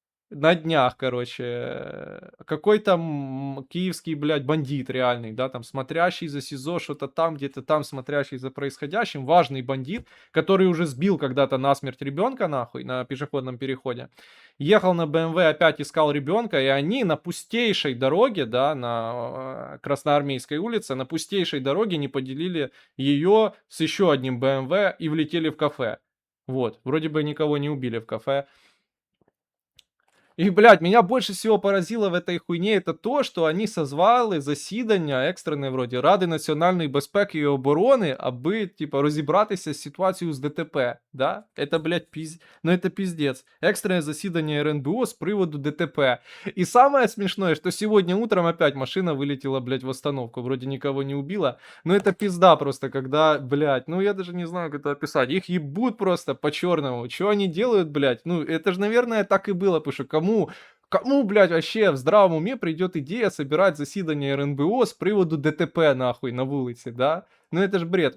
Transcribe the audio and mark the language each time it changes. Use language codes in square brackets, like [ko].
[ru] на днях, короче, какой-то, киевский, блядь, бандит реальный, да, там, смотрящий за СИЗО, что-то там, где-то там, смотрящий за происходящим, важный бандит, который уже сбил когда-то насмерть ребенка, нахуй, на пешеходном переходе, ехал на БМВ, опять искал ребенка, и они на пустейшей дороге, да, на Красноармейской улице, на пустейшей дороге не поделили ее с еще одним БМВ и влетели в кафе. Вот, вроде бы никого не убили в кафе. И, блядь, меня больше всего поразило в этой хуйне это то, [uk] що вони созвали засідання екстрене вроді Ради національної безпеки і оборони, аби, типа, розібратися з ситуацією з ДТП, да? [ru] Это, блядь, ну это пиздец. Экстренное заседание РНБО с приводу ДТП. И самое смешное, что сегодня утром опять машина вылетела, блядь, в остановку. Вроде никого не убила. Но это пизда просто, когда, блядь, ну я даже не знаю, как это описать. Их ебут просто по-черному. Что они делают, блядь? Ну, это же, наверное, так и было, потому что кому, блядь, вообще в здравом уме придет идея собирать заседание РНБО с приводу ДТП, нахуй, на улице, да? Ну это же бред.